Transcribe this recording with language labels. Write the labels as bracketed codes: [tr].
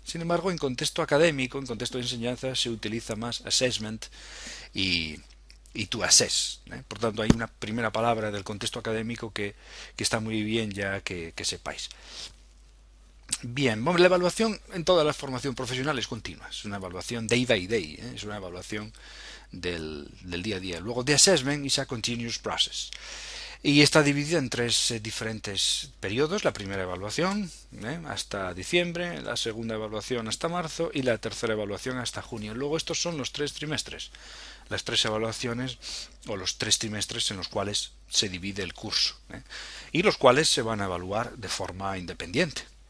[es] Sin embargo, en contexto académico, en contexto de enseñanza, se utiliza más assessment y to assess. Por tanto, hay una primera palabra del contexto académico que está muy bien ya que sepáis. Bien, bueno, la evaluación en toda la formación profesional es continua, es una evaluación [en] day by day, [es] es una evaluación del día a día. [en] Luego, the assessment is a continuous process. [es] Y está dividida en tres diferentes periodos. La primera evaluación hasta diciembre, la segunda evaluación hasta marzo y la tercera evaluación hasta junio. Luego estos son los 3 trimestres, las 3 evaluaciones o los 3 trimestres en los cuales se divide el curso, y los cuales se van a evaluar de forma independiente.